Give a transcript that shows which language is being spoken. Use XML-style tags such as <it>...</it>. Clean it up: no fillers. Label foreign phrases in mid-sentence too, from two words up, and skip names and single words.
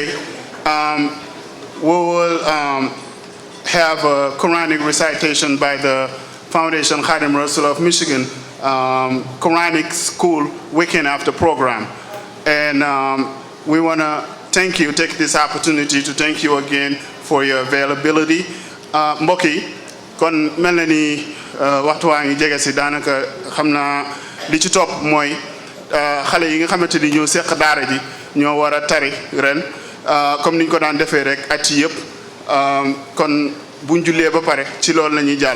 <en>We will have a Quranic recitation by the Foundation Khadim Rasul of Michigan, Quranic School weekend after program. And we want to thank you, take this opportunity to thank you again for your availability.</en> <wo>Mbokk yi kon mel na ni waxtu waa ngi jege si daanaka xam naa li ci topp mooy xale yi nga xamante ni ñoo seq daara ji ñoo war a tari ren comme niñ ko daan defee rek at yi yëpp kon buñ jullee ba pare ci loolu la ñuy jàll.</wo>